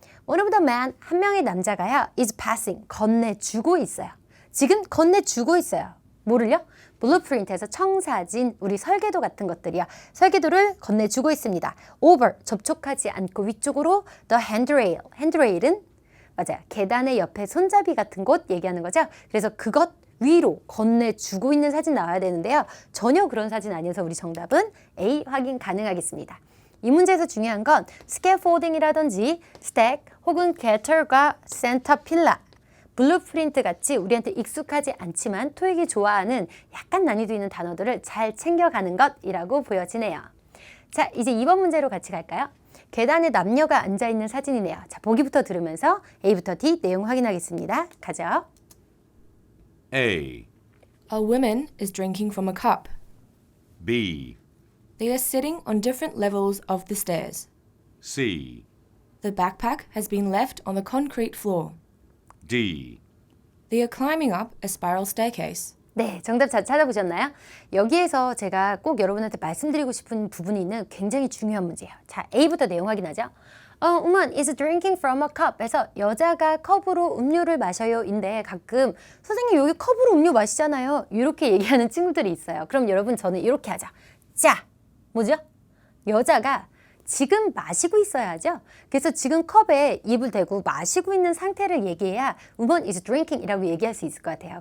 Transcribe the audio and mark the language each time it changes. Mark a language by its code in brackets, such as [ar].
[en] One of the men, 한 명의 남자가요. is passing, [ko] 건네주고 있어요. 지금 건네주고 있어요. 뭐를요? 블루프린트에서 청사진, 우리 설계도 같은 것들이요. 설계도를 건네주고 있습니다. over, 접촉하지 않고 위쪽으로 [en] the handrail, [ko] handrail은 맞아요. 계단의 옆에 손잡이 같은 곳 얘기하는 거죠. 그래서 그것 위로 건네주고 있는 사진 나와야 되는데요. 전혀 그런 사진 아니어서 우리 정답은 A 확인 가능하겠습니다. 이 문제에서 중요한 건 scaffolding이라든지 stack 혹은 gather과 center pillar 블루프린트 같이 우리한테 익숙하지 않지만 토익이 좋아하는 약간 난이도 있는 단어들을 잘 챙겨가는 것이라고 보여지네요. 자, 이제 2번 문제로 같이 갈까요? 계단에 남녀가 앉아있는 사진이네요. 자, 보기부터 들으면서 A부터 D 내용 확인하겠습니다. 가죠. [en] A. A woman is drinking from a cup. B. They are sitting on different levels of the stairs. C. The backpack has been left on the concrete floor. D. They are climbing up a spiral staircase. [ko] 네, 정답 잘 찾아보셨나요? 여기에서 제가 꼭 여러분한테 말씀드리고 싶은 부분이 있는 굉장히 중요한 문제예요. 자, A부터 내용 확인하죠. [en] woman is drinking from a cup. [ko] 에서 여자가 컵으로 음료를 마셔요. 인데 가끔 선생님 여기 컵으로 음료 마시잖아요. 이렇게 얘기하는 친구들이 있어요. 그럼 여러분 저는 이렇게 하자. 자, 뭐죠? 여자가 지금 마시고 있어야죠. 그래서 지금 컵에 입을 대고 마시고 있는 상태를 얘기해야 [en] woman is drinking [ko] 이라고 얘기할 수 있을 것 같아요.